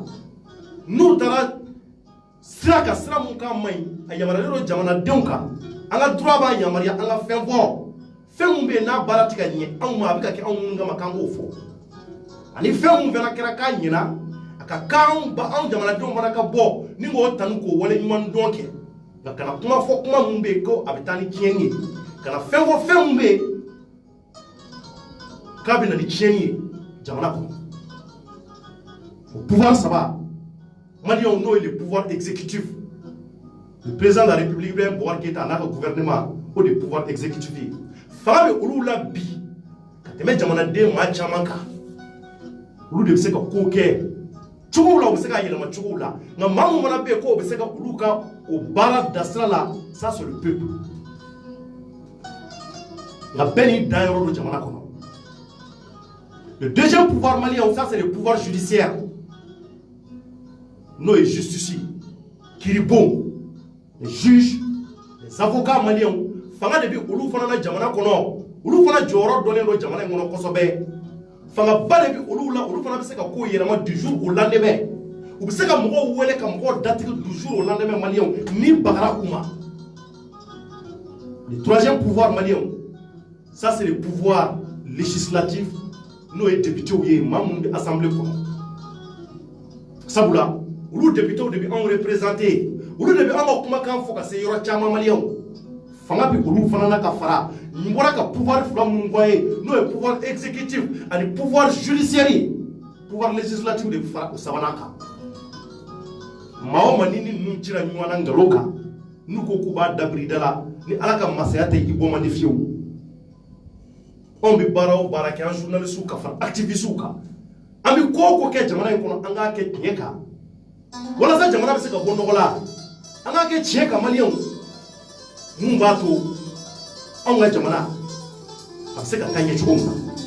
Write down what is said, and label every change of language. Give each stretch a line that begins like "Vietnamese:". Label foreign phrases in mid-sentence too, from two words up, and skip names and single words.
Bambara: n'u taara sira ka sira mun k'an ma ɲi a yamaruyalen don jamanadenw kan an ka droit b'a yamaruya an ka fɛn fɔ fɛn mun bɛ yen n'a baara tɛ ka ɲɛ anw ma a bɛ ka kɛ anw minnu kama k'an k'o fɔ ani fɛn mun fana kɛra k'a ɲɛna a ka kan anw jamanadenw fana ka bɔ ni k'o tanu k'o wale ɲuman dɔn kɛ nka kana kuma fɔ kuma mun bɛ yen ko a bɛ taa ni tiɲɛni ye kana fɛn fɔ fɛn mun bɛ yen k'a bɛ na ni tiɲɛni ye jamana kɔnɔ o pouvoir saba maliyɛnw n'o ye
French: le pouvoir exécutif le président de la république
Bambara: Ibrahim Boubacar Keïta n'a ka gouvernement o de
French: pouvoir exécutif
Bambara: ye fanga bɛ olu la bi ka tɛmɛ jamanaden maa caman kan olu de bɛ se ka ko kɛ cogow la u bɛ se ka yɛlɛma cogow la nka maa mun fana bɛ yen ko o bɛ se ka olu ka o baara dasira la
French: ça c'est le peuple
Bambara: nka bɛɛ n'i danyɔrɔ don jamana kɔnɔ
French: le deuxième pouvoir malien ça c'est le pouvoir judiciaire
Bambara: n'o ye justice kiribon
French: les juges les avocats maliens
Bambara: fanga de bɛ olu fana na jamana kɔnɔ olu fana jɔyɔrɔ dɔnnen don jamana in kɔnɔ kosɛbɛ fanga ba de bɛ olu la olu fana bɛ se ka ko yɛlɛma
French: du jour au lendemain
Bambara: u bɛ se ka mɔgɔw wele ka mɔgɔw datigi
French: du jour au lendemain
Bambara: malien ni bagara u ma
French: le troisième pouvoir malien ça c'est le pouvoir législatif
Bambara: n'o ye député ye maa mun bɛ assemblée kɔnɔ sabula olu député de bɛ anw représenté olu de bɛ an ka kumakan fɔ ka se yɔrɔ caman maliyɛnw fanga bɛ olu fana na ka fara n bɔra ka pouvoir fila minnu fɔ ye n'o ye
French: pouvoir exécutif
Bambara: ani
French: pouvoir judiciaire
Bambara: ye
French: pouvoir législatif
Bambara: de bɛ fara o sabanan kan maa o maa ni ninnu cira ɲɔgɔn na nkalon kan n'u ko k'u b'a dabiri da la ni ala ka masaya tɛ i bɔ man di fiyewu anw bɛ baara o baara kɛ an journalistes ka fara activistes kan an bɛ ko o ko kɛ jamana in kɔnɔ an k'a kɛ tiɲɛ kan walasa jamana bɛ se ka bɔ nɔgɔ la an k'a kɛ tiɲɛ kan maliyɛnw mun b'a to anw ka jamana a bɛ se ka taa ɲɛ cogo min na